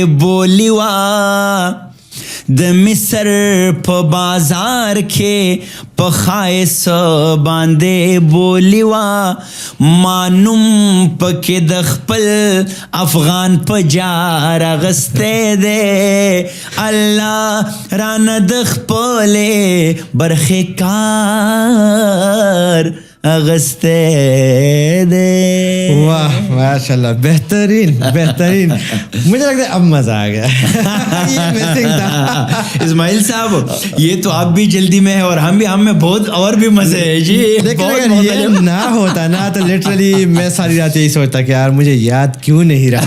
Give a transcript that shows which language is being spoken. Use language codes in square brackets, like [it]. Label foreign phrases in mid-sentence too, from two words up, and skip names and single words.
[ps] بولی وا د مصر په بازار کې په خایس باندې بولی وا مانوم پکې د خپل افغان په جار اغستی دی الله رانه د خپلې برخې کار اغستے دے. [ur] واہ ماشاء اللہ بہترین بہترین. مجھے لگتا ہے اب مزہ آ گیا. اسماعیل صاحب یہ تو آپ بھی جلدی میں ہے اور ہم میں بہت اور بھی مزے ہے جی. لیکن اگر یہ نہ ہوتا نا تو لٹرلی میں ساری رات یہی سوچتا کہ یار مجھے یاد کیوں نہیں رہا.